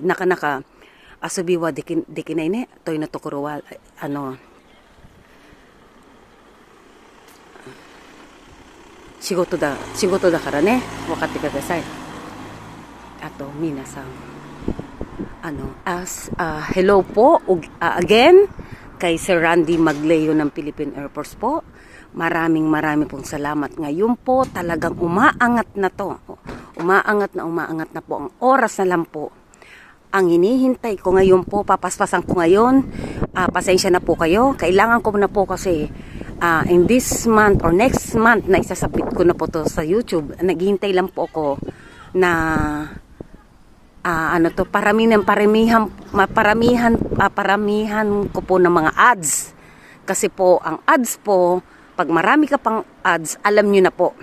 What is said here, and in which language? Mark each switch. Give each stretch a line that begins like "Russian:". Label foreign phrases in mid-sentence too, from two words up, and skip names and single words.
Japanese: なかなか遊びはできないね。というところは、仕事だからね、分かってください。あと、皆さん、
Filipino: hello po, again, kay Sir Randy Magleo ng Philippine Air Force po. Maraming pong salamat. Ngayon po, talagang umaangat na to. Umaangat na po. Ang oras na lang po. Ang hinihintay ko ngayon po, papaspasan ko ngayon. Pasensya na po kayo. Kailangan ko na po kasi
English: in this month or next month
Filipino: na isasabit ko na po to sa YouTube. Naghihintay lang po ako na paramihan ko po ng mga ads. Kasi po, ang ads po, pag marami ka pang ads, alam nyo na po.